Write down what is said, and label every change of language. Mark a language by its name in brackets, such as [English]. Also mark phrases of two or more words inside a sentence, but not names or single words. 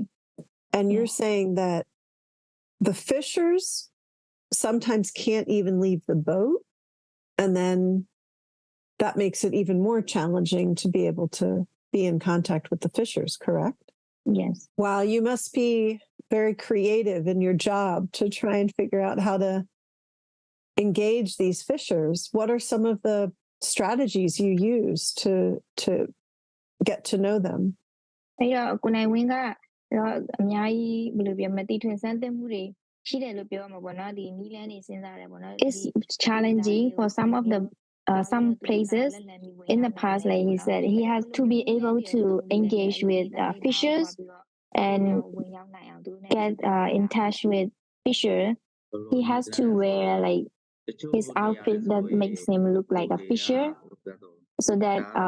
[English] And you're saying that the fishers sometimes can't even leave the boat, and then that makes it even more challenging to be able to be in contact with the fishers, correct? Yes. Wow, you must be very creative in your job to try and figure out how to engage these fishers. What are some of the strategies you use to get to know them? [Burmese] အဲ့တော့ကိုနိုင်ဝင်းကတော့အများကြီးဘယ်လိုပြောမသိထွင်စမ်းသပ်မှုတွေရှိတယ်လို့ပြောမှာပေါ့နော်ဒီနီးလန်းနေစဉ်းစားတယ်ပေါ့နော် [English] It's challenging for some places in the past like he said he has to be able to engage with fishers and get in touch with fisher he has to wear like his outfit that makes him look like a fisher so that